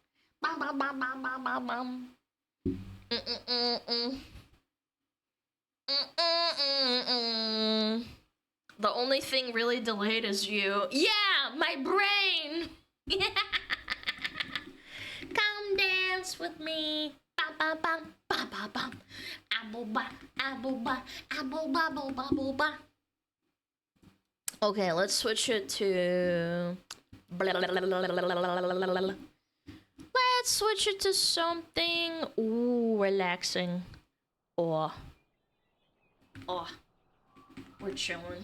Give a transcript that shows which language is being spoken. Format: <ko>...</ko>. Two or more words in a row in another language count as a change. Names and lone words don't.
<en>The only thing really delayed is you. Yeah, my brain. Come dance with me. Ba ba ba ba ba ba. Apple ba apple ba apple ba ba ba ba ba. Okay, let's switch it to. Let's switch it to something relaxing. Oh, we're chilling.</en>